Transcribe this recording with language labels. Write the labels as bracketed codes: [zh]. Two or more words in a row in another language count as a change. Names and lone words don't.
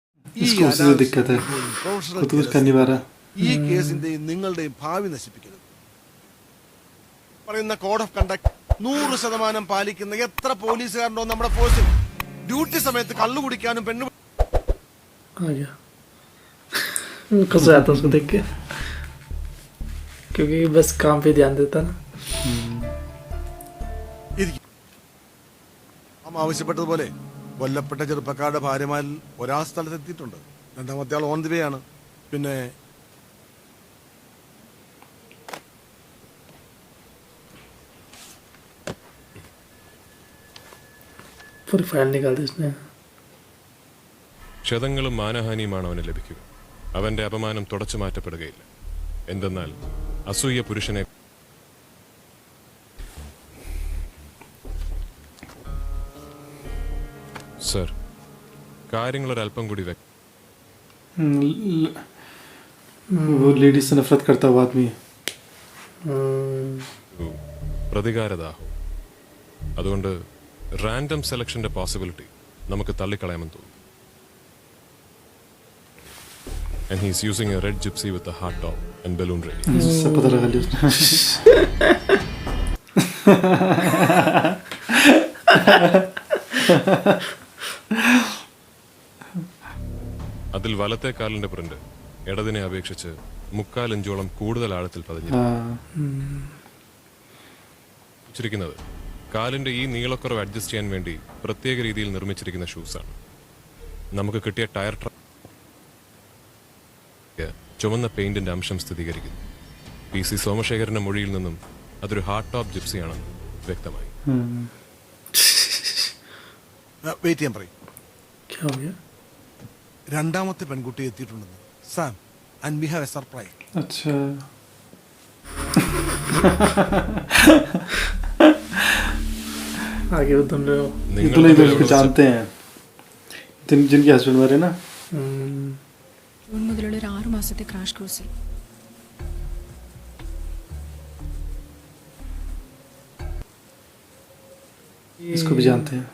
[hi] इसको उससे जो दिक्कत है वो तो कुछ कर नहीं पा रहा. [ml] ഈ കേസിന്റെയും നിങ്ങളുടെയും ഭാവി നശിപ്പിക്കരുത്. പറയുന്ന [en] code of conduct [ml] 100% പാലിക്കുന്ന എത്ര പോലീസുകാരുണ്ടോ നമ്മുടെ ഫോഴ്സിൽ? ഡ്യൂട്ടി സമയത്ത് കള്ളു കുടിക്കാനും പെണ്ണു [hi] गुस्सा आता उसको देख के क्योंकि बस काम पे ध्यान देता ना. [ml] ആവശ്യപ്പെട്ടതുപോലെ കൊല്ലപ്പെട്ട ചെറുപ്പക്കാരുടെ ഭാര്യമാരിൽ ഒരാൾ സ്ഥലത്തെത്തിയിട്ടുണ്ട്. രണ്ടാമത്തെ ആൾ [en] on the way [ml] ആണ്. പിന്നെ [hi] पूरी फाइल निकाल दी उसने. [ml] ക്ഷതങ്ങളും മാനഹാനിയുമാണ് അവന് ലഭിക്കുക. അവന്റെ അപമാനം തുടച്ചു മാറ്റപ്പെടുകയില്ല. എന്തെന്നാൽ അസൂയ പുരുഷനെ സർ കാര്യങ്ങളൊരല്പം കൂടി [hi] वो लेडीज से नफरत करता हुआ आदमी है. [ml] പ്രതികാരദാഹം. അതുകൊണ്ട് [en] random selection possibility [ml] നമുക്ക് തള്ളിക്കളയാമെന്ന് തോന്നുന്നു. [en] And he's using a red gypsy with a hard top and balloon ready. [hi] सब पता लगा लिया उसने. [ml] അതിൽ വലത്തെ കാലിന്റെ പ്രിന്റ് ഇടതിനെ അപേക്ഷിച്ച് 3/4 ഇഞ്ചോളം കൂടുതൽ ആഴത്തിൽ പതിഞ്ഞിരിക്കുന്നത് കാലിന്റെ ഈ നീളക്കുറവ് അഡ്ജസ്റ്റ് ചെയ്യാൻ വേണ്ടി പ്രത്യേക രീതിയിൽ നിർമ്മിച്ചിരിക്കുന്ന ഷൂസാണ്. നമുക്ക് കിട്ടിയ ടയർ ചുമന്ന പെയിന്റിന്റെ അംശം സ്ഥിരീകരിക്കുന്നു. PC സോമശേഖരന്റെ മൊഴിയിൽ നിന്നും അതൊരു [en] hard top [ml] ജിപ്സിയാണെന്ന് വ്യക്തമായി. വെയിറ്റ് ചെയ്യാൻ പറയും. [hi] क्या हो गया? [ml] രണ്ടാമത്തെ പെൺകുട്ടി എത്തിയിട്ടുണ്ടെന്ന്. [en] Sam and we have a surprise. [hi] अच्छा आगे वो तुम लोग ये तो नहीं तो उसको जानते हैं जिनके हस्बैंड मरे ना. [ml] ജൂൺ മുതലുള്ള ഒരു 6 മാസത്തെ [en] crash course [hi] इसको भी जानते हैं.